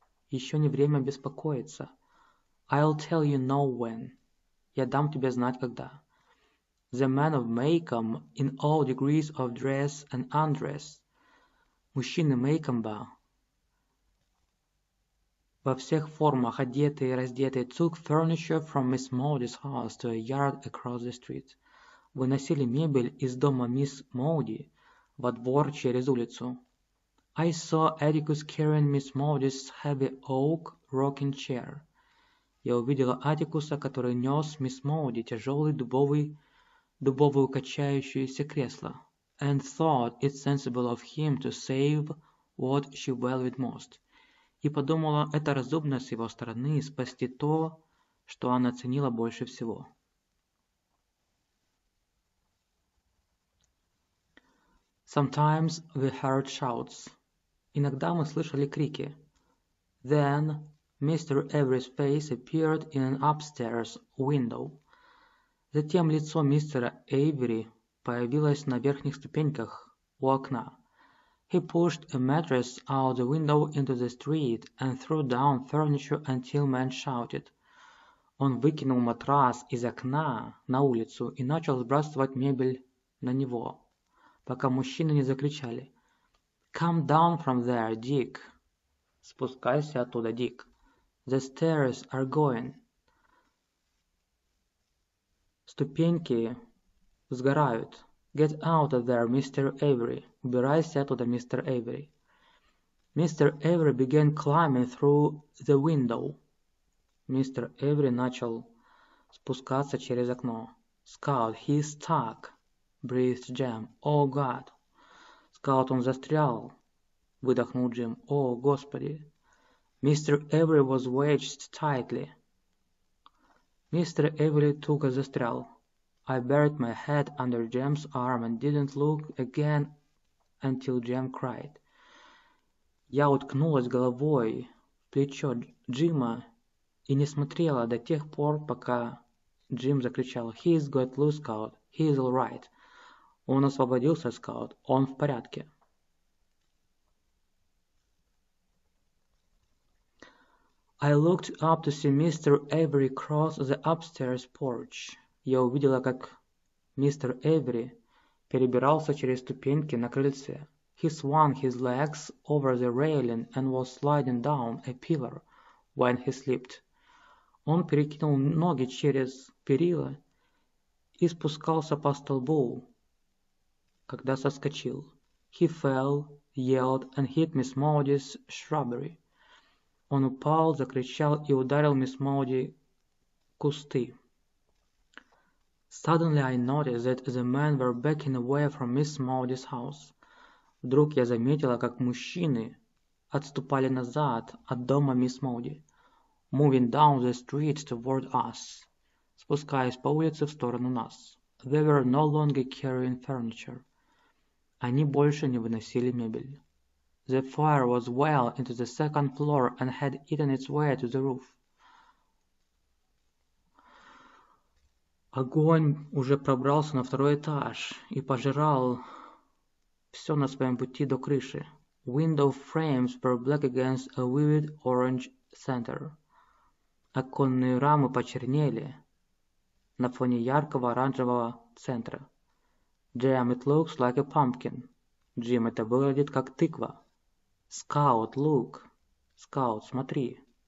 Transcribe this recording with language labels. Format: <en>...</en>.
<ru>Еще не время беспокоиться.</ru> <en>I'll tell you know when.</en> <ru>Я дам тебе знать, когда.</ru> <en>The men of Maycomb in all degrees of dress and undress.</en> <ru>Мужчины Мейкомба во всех формах, одетые и раздетые,</ru> <en>took furniture from Miss Maudy's house to a yard across the street.</en> <ru>Выносили мебель из дома мисс Моуди во двор через улицу.</ru> <en>I saw Atticus carrying Miss Maudy's heavy oak rocking chair.</en> <ru>Я увидела Аттикуса, который нес мисс Моуди тяжелый дубовое качающееся кресло,</ru> <en>and thought it sensible of him to save what she valued most.</en> <ru>И подумала, это разумно с его стороны спасти то, что она ценила больше всего.</ru> <en>Sometimes we heard shouts.</en> <ru>Иногда мы слышали крики.</ru> <en>Then Mr. Avery's face appeared in an upstairs window.</en> <ru>Затем лицо мистера Эйвери появилось на верхних ступеньках у окна.</ru> <en>He pushed a mattress out the window into the street and threw down furniture until men shouted.</en> <ru>Он выкинул матрас из окна на улицу и начал сбрасывать мебель на него, пока мужчины не закричали.</ru> <en>Come down from there, Dick.</en> <ru>Спускайся оттуда, Дик.</ru> <en>The stairs are going.</en> <ru>Ступеньки сгорают.</ru> <en>Get out of there, Mr. Avery.</en> <ru>Убирайся оттуда, мистер Эйвери.</ru> <en>Mr. Avery began climbing through the window.</en> <ru>Мистер Эйвери начал спускаться через окно.</ru> <en>Scout, he's stuck. breathed Jam. «О, God!»</en> <ru>«Скаут, он застрял!» — выдохнул Джим. «О, Господи!» Mr.</ru> <en>Avery was wedged tightly.</en> <ru>Мистер Эвери туго застрял.</ru> <en>I buried my head under Jam's arm and didn't look again until Jam cried.</en> <ru>Я уткнулась головой в плечо Джима и не смотрела до тех пор, пока Джим закричал</ru> <en>«He's got loose, Scout. He's all right».</en> <ru>Он освободился, Скаут. Он в порядке.</ru> <en>I looked up to see Mr. Avery cross the upstairs porch.</en> <ru>Я увидела, как мистер Эвери перебирался через ступеньки на крыльце.</ru> <en>He swung his legs over the railing and was sliding down a pillar when he slipped.</en> <ru>Он перекинул ноги через перила и спускался по столбу, когда соскочил.</ru> <en>He fell, yelled, and hit Miss Maudy's shrubbery.</en> <ru>Он упал, закричал и ударил мисс Мауди кусты.</ru> <en>Suddenly I noticed that the men were backing away from Miss Maudy's house.</en> <ru>Вдруг я заметила, как мужчины отступали назад от дома мисс Мауди.</ru> <en>Moving down the street toward us.</en> <ru>Спускаясь по улице в сторону нас.</ru> <en>They were no longer carrying furniture.</en> <ru>Они больше не выносили мебель.</ru> <en>The fire was well into the second floor and had eaten its way to the roof.</en> <ru>Огонь уже пробрался на второй этаж и пожирал все на своем пути до крыши.</ru> <en>Window frames were black against a vivid orange center.</en> <ru>Оконные рамы почернели на фоне яркого оранжевого центра.</ru> <en>Jam, it looks like a pumpkin.</en> <ru>Джим, это выглядит как тыква.</ru> <en>Scout, look.</en> <ru>Scout, смотри.</ru>